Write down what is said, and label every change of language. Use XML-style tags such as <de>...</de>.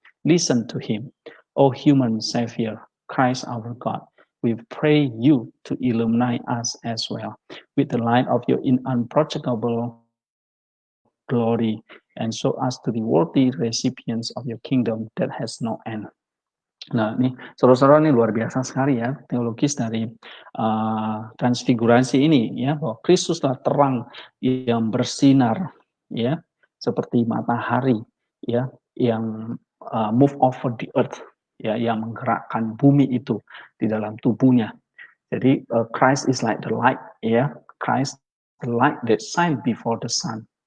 <en>Listen to him, O human Savior, Christ our God. We pray you to illuminate us as well with the light of your unapproachable glory, and show us to be worthy recipients of your kingdom that has no end."</en> <id>Nah, ini saudara-saudara, ini luar biasa sekali ya teologis dari transfigurasi ini, ya, bahwa Kristuslah terang yang bersinar, ya, seperti matahari, ya, yang</id> <en>move over the earth,</en> <id>ya, yang menggerakkan bumi itu di dalam tubuhnya.</id> <en>Jadi Christ is like the light, ya, Christ the light that shine before the sun.</en>